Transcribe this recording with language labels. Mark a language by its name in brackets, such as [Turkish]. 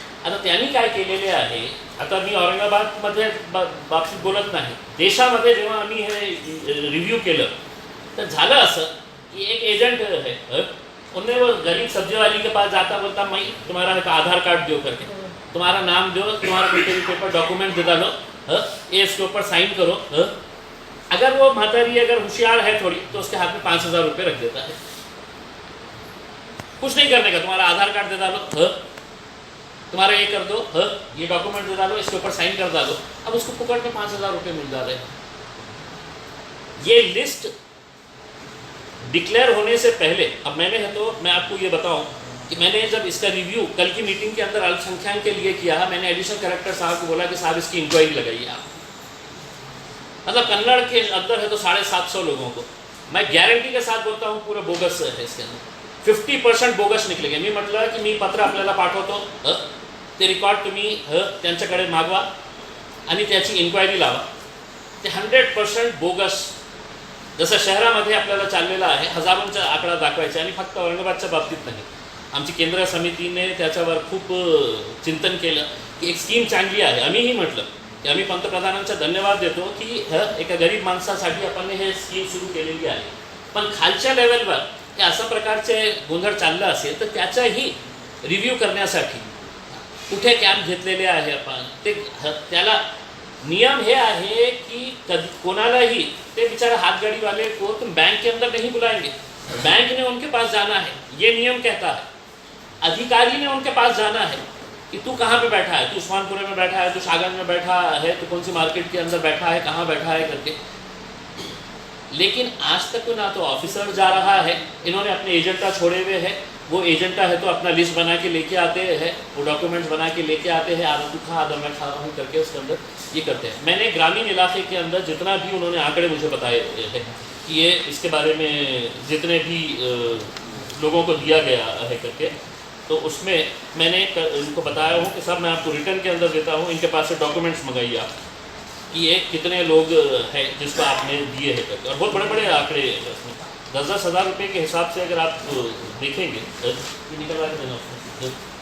[Marathi] आता त्यांनी काय केलेले आहे, आता मी औरंगाबादमध्ये बाबतीत बोलत नाही, देशामध्ये जेव्हा आम्ही हे रिव्ह्यू केलं तो झालं असं कि [Hindi] एक एजेंट है, उन्हें वो गरीब सब्जी वाली के पास जाता, बोलता मैं तुम्हारा है तो आधार कार्ड दो करके, तुम्हारा नाम दो, तुम्हारा कोई पेपर डॉक्यूमेंट दे डालो, ये इसके ऊपर साइन करो। अगर वो मातारी अगर होशियार है थोड़ी तो उसके हाथ में 5,000 रुपये रख देता है, कुछ नहीं करने का, तुम्हारा आधार कार्ड दे डालो, तुम्हारा ये कर दो, ये डॉक्यूमेंट दे डालो, इसके ऊपर साइन कर डालो, अब उसको पकड़ के 5,000 रुपये मिल जा रहे हैं। ये लिस्ट डिक्लेयर होने से पहले, अब मैंने है तो मैं आपको ये बताऊं कि मैंने जब इसका रिव्यू कल की मीटिंग के अंदर अल्पसंख्यक के लिए किया, मैंने एडिशनल कलेक्टर साहब को बोला कि साहब इसकी इंक्वायरी लगाइए आप, मतलब कन्नड़ के अंदर है तो 750 लोगों को, मैं गारंटी के साथ बोलता हूँ पूरा बोगस है इसके अंदर, 50% बोगस निकलेंगे। [Marathi] मी म्हटलं की मी पत्र आपल्याला पाठवतो, ते रिकॉर्ड तुम्ही त्यांच्याकडे मागवा आणि त्याची इन्क्वायरी लावा, ते 100% बोगस जसं शहरामध्ये आपल्याला चाललेला आहे, हजारोंचा आकडा दाखवायचा आणि फक्त औरंगाबादच्या बाबतीत नाही, आमची केंद्र समितीने त्याच्यावर खूप चिंतन केलं की एक स्कीम चांगली आहे। आम्हीही म्हटलं की आम्ही पंतप्रधानांचा धन्यवाद देतो की एका गरीब माणसासाठी आपण हे स्कीम सुरू केलेली आहे, पण खालच्या लेवलवर हे अशा प्रकारचे गोंधळ चाललं असेल तर त्याचाही रिव्ह्यू करण्यासाठी कुठे कॅम्प घेतलेले आहे आपण, ते त्याला नियम है आहे कि कोणालाही ते [Hindi] बेचारा हाथगाड़ी वाले को तुम बैंक के अंदर नहीं बुलाएंगे, बैंक ने उनके पास जाना है, ये नियम कहता है, अधिकारी ने उनके पास जाना है कि तू कहाँ पे बैठा है, तू उस्मानपुरे में बैठा है, तू शागल में बैठा है, तू कौन सी मार्केट के अंदर बैठा है, कहाँ बैठा है करके। लेकिन आज तक ना तो ऑफिसर जा रहा है, इन्होंने अपने एजेंटा छोड़े हुए हैं, वो एजेंटा है तो अपना लिस्ट बना के लेके आते हैं, वो डॉक्यूमेंट्स बना के लेके आते हैं, आधा तू खा आधा मैं खा रहा हूँ करके उसके अंदर ये करते हैं। मैंने ग्रामीण इलाके के अंदर जितना भी उन्होंने आंकड़े मुझे बताए हैं कि ये इसके बारे में जितने भी लोगों को दिया गया है करके, तो उसमें मैंने इनको बताया हूँ कि सब मैं आपको रिटर्न के अंदर देता हूँ, इनके पास से डॉक्यूमेंट्स मंगाइए आप कि ये कितने लोग हैं जिसको आपने दिए हैं करके, और बहुत बड़े बड़े आंकड़े हैं उसमें, 10-10 हज़ार रुपये के हिसाब से अगर आप देखेंगे निकलवा के देना उसमें,